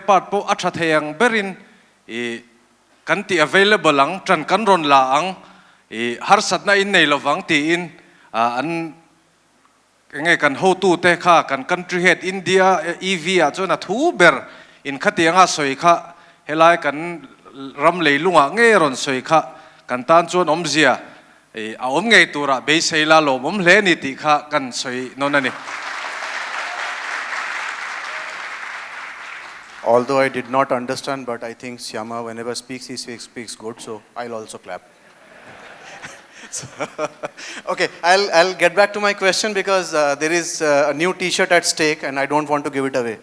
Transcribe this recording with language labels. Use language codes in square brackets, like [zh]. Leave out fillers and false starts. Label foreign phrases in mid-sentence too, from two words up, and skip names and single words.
[lus] part po atha theyang berin kan ti available ang tran kan ron la ang har satna in nei lowang ti in an nge kan ho tu te kha kan [en] country head [lus] India EV a chuan a thu ber in khatianga soi kha helai kan ram leilunga nge ron soi kha kan tan chuan omzia a om ngei tura be seila lo mom hle ni ti kha kan soi nonani. [en] Although I did not understand, but I think Syama, whenever speaks, he speaks good, so I'll also clap. Okay, I'll get back to my question, because there is a new T-shirt at stake, and I don't want to give it away.